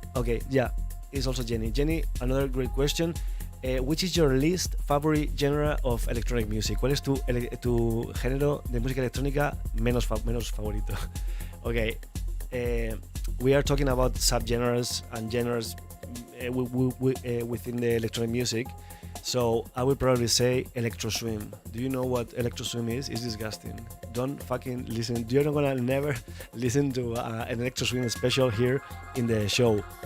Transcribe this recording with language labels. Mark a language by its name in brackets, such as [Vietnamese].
[English] Okay, yeah, it's also Jenny. Jenny, another great question. Which is your least favorite genre of electronic music? [Spanish] ¿Cuál es tu género de música electrónica menos favorito? [English] Okay, we are talking about subgenres and genres within the electronic music. So I would probably say electro swim. Do you know what electro swim is? It's disgusting. Don't fucking listen. You're not gonna never listen to an electro swim special here in the show.